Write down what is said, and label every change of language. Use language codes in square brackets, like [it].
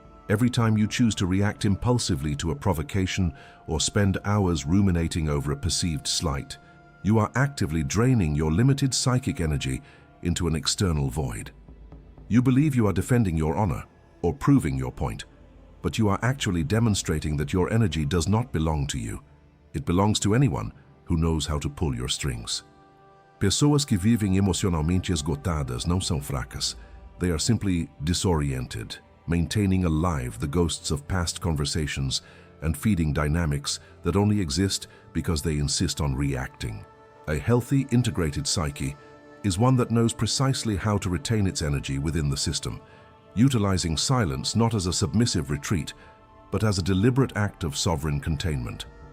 [en] Every time you choose to react impulsively to a provocation or spend hours ruminating over a perceived slight, you are actively draining your limited psychic energy into an external void. You believe you are defending your honor or proving your point, but you are actually demonstrating that your energy does not belong to you. It belongs to anyone who knows how to pull your strings. [pt] Pessoas que vivem emocionalmente esgotadas não são fracas. [en] They are simply disoriented, maintaining alive the ghosts of past conversations and feeding dynamics that only exist because they insist on reacting. A healthy, integrated psyche is one that knows precisely how to retain its energy within the system, utilizing silence not as a submissive retreat, but as a deliberate act of sovereign containment.